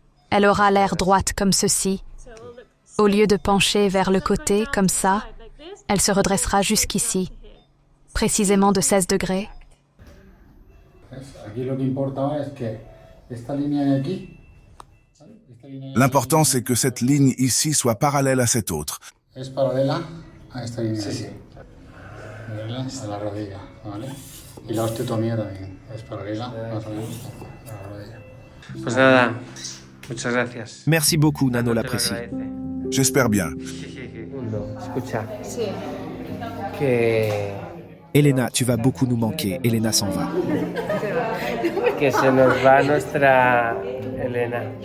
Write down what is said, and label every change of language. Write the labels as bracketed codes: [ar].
[fr] Elle aura l'air droite comme ceci. Au lieu de pencher vers le côté, comme ça, elle se redressera jusqu'ici, précisément de 16 degrés. L'important, c'est que cette ligne ici soit parallèle à cette autre. [es] Es paralela a esta línea. Sí, sí. Paralela a la rodilla, ¿vale? Y la osteotomía también es paralela más o menos a la rodilla. Pues nada, muchas gracias. [fr] Merci beaucoup, Nano l'apprécie. J'espère bien. [es] Escucha. Sí. Que [fr] Elena, tu vas beaucoup nous manquer. Elena s'en va. [es] que se nos va nuestra Elena.